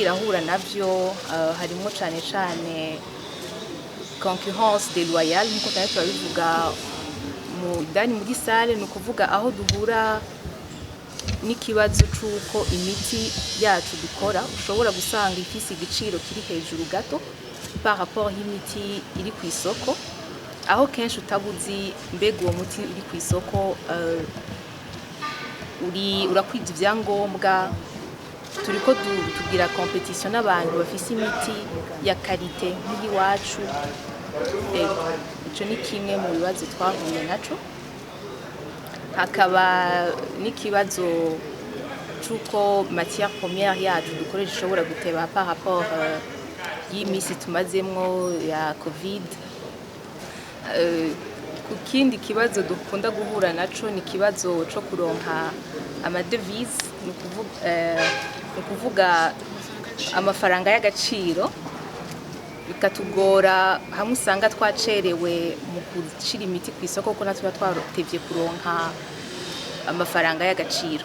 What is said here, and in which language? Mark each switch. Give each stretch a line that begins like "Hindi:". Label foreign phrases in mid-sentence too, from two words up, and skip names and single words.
Rundi: irahura navyo harimo cane cane
French: concurrence déloyale,
Rundi: nkuko tane turabivuga muri sale, ni ukuvuga aho duhura n'ikibazo c'uko imiti yacu dukora ushobora gusanga ifise igiciro kiri hejuru gato
French: par rapport
Rundi: y'imiti iri ku isoko, aho kenshi utabuzi mbega uwo muti uri ku isoko urakwije ivyangombwa. Turiko tugira competition n'abantu bafise imiti ya karite nk'iwacu. Ico ni kimwe mu bibazo twahuye naco. Hakaba n'ikibazo c'uko
French: matière première
Rundi: yacu dukoresha ishobora guteba
French: par rapport
Rundi: y'imisi tumazemwo ya Covid. Ku kindi kibazo dukunda guhura naco ni kibazo co kuronka amadevise, ni ukuvuga amafaranga y'agaciro, bikatugora hamwe usanga twacerewe mu gushira imiti ku isoko kuko natwe twarotevye kuronka amafaranga y'agaciro.